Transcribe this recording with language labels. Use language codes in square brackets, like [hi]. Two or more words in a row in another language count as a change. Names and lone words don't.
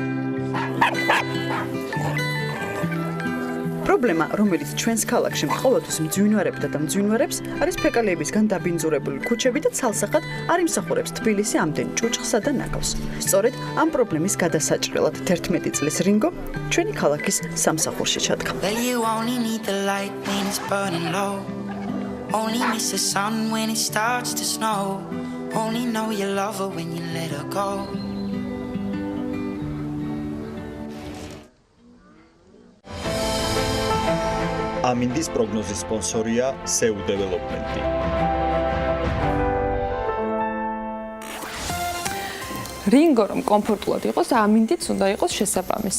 [ka] პრობლემა, რომელიც ჩვენს ქალაქში ყოველთვის მძვინვარებდა და მძვინვარებს, არის ფეკალიებისგან დაბინძურებული ქუჩები და ცალსახად არ იმსახურებს თბილისი ამდენ ჭუჭხსა და ნაკავს. სწორედ ამ პრობლემის გადასაჭრელად 11 წლის რინგო ჩვენი ქალაქის სამსახურში ჩადგა. [en] Only miss the sun when it starts to snow. Only know you love her when you let her go. [ka] ამინდის პროგნოზის სპონსორია SEU Development. რინგო რომ კომფორტულად იყოს, ამინდიც უნდა იყოს შესაბამისი.